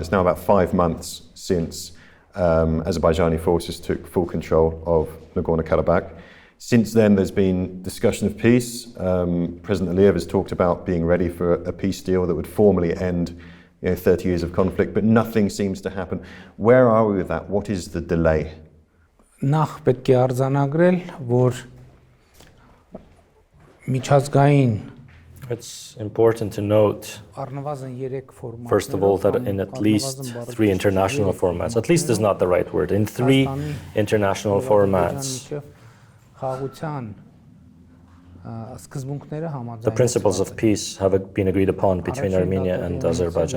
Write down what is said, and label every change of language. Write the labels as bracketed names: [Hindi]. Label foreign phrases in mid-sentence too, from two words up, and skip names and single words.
[English] It's now about 5 months since Azerbaijani forces took full control of Nagorno-Karabakh. Since then, there's been discussion of peace. President Aliyev has talked about being ready for a peace deal that would formally end 30 years of conflict, but nothing seems to happen. Where are we with that? What is the delay? [Armenian] Նախ պետք է արձանագրել, որ միջազգային [English] It's important to note, first of all, that in at least 3 international formats, at least is not the right word, in 3 international formats, the principles of peace have been agreed upon between Armenia and Azerbaijan.